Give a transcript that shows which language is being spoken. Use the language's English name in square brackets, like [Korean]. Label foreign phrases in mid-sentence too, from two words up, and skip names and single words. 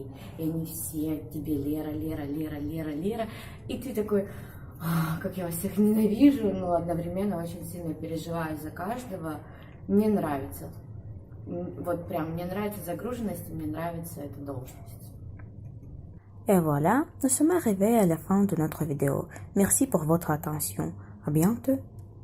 [Russian] И они все тебе Лера. И ты такой, как я вас всех ненавижу, но одновременно очень сильно переживаю за каждого. Мне нравится. Вот прям, мне нравится загруженность, и мне нравится эта должность. [French] Et voilà, nous sommes arrivés à la fin de notre vidéo. Merci pour votre attention. À bientôt.